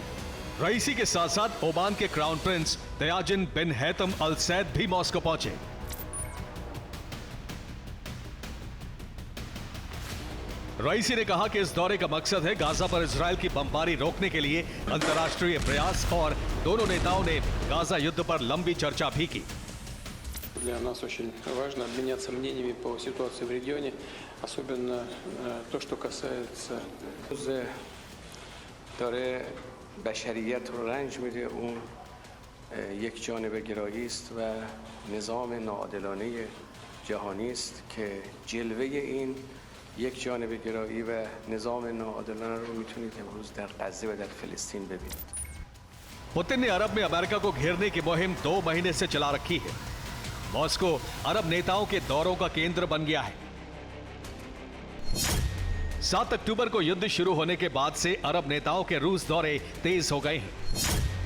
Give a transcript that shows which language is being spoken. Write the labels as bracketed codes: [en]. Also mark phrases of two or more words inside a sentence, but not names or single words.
[hi] रईसी के साथ साथ ओमान के क्राउन प्रिंस तयाजिन बिन हैतम अल सैद भी मॉस्को पहुंचे। रईसी ने कहा कि इस दौरे का मकसद है गाजा पर इजरायल की बमबारी रोकने के लिए अंतर्राष्ट्रीय प्रयास, और दोनों नेताओं ने गाजा युद्ध पर लंबी चर्चा भी की। [ru] Для нас очень важно обменяться мнениями по ситуации в регионе, особенно то, что касается [fa] داره بشریت رو رنج میده. اون یک جانبه گرایی است و نظام ناعادلانه جهانی است که جلوه این یک جانبه گرایی و نظام ناعادلانه رو میتونید امروز در غزه و در فلسطین ببینید. [hi] पुतिन ने अरब में अमेरिका को घेरने की मुहिम 2 महीने से चला रखी है। मॉस्को अरब नेताओं के दौरों का केंद्र बन गया है। 7 अक्टूबर को युद्ध शुरू होने के बाद से अरब नेताओं के रूस दौरे तेज हो गए हैं।